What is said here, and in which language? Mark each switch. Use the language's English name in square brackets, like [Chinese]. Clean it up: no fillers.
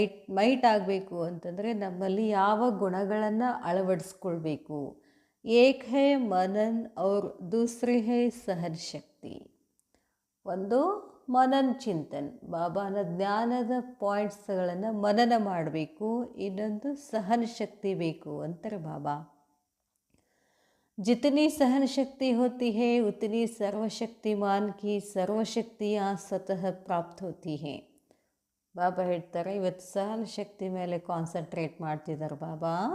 [Kannada] Mite ಆಗಬೇಕು ಅಂತಂದರೆ ನಮ್ಮಲ್ಲಿ ಯಾವ ಗುಣಗಳನ್ನು ಅಳವಡಿಸ್ಕೊಳ್ಬೇಕು? [Hindi] ಏಕ್ ಹೈ ಮನನ್ ಔರ್ ದೂಸರಿ ಹೈ ಸಹನ ಶಕ್ತಿ. [Kannada] ಒಂದು ಮನನ್ ಚಿಂತನ್, ಬಾಬಾನ ಜ್ಞಾನದ ಪಾಯಿಂಟ್ಸ್ಗಳನ್ನು ಮನನ ಮಾಡಬೇಕು. ಇನ್ನೊಂದು ಸಹನ ಶಕ್ತಿ ಬೇಕು ಅಂತಾರೆ ಬಾಬಾ. [Hindi] जितनी सहन शक्ति होती है उतनी सर्वशक्तिमान की सर्वशक्तियाँ स्वतः प्राप्त होती हैं. [Kannada] ಬಾಬಾ ಹೇಳ್ತಾರೆ, ಇವತ್ತು ಸಹನ ಶಕ್ತಿ ಮೇಲೆ ಕಾನ್ಸಂಟ್ರೇಟ್ ಮಾಡ್ತಿದ್ದಾರೆ ಬಾಬಾ.